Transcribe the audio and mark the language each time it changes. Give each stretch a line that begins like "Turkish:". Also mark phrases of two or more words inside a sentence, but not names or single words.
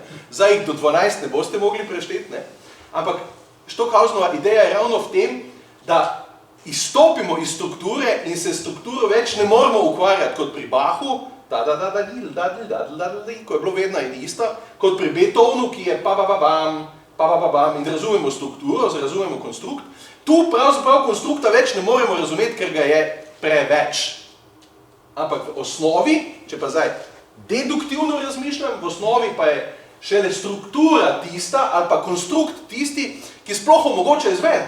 Slovenian: Zdaj jih do 12 ne boste mogli prešteti, ne? Ampak Stockhausenova ideja je ravno v tem, da izstopimo iz strukture in se strukturo več ne moramo ukvarjati kot pri Bachu, ko je bilo vedno in isto, kot pri Beethovnu, ki je pa-ba-ba-bam, pa-ba-ba-bam in razumemo strukturo, razumemo konstrukt. Tu pravzaprav konstrukta več ne moremo razumeti, ker ga je preveč. Ampak v osnovi, če pa zdaj deduktivno razmišljam, v osnovi pa je šele struktura tista ali pa konstrukt tisti, ki sploh omogoča izvedbo.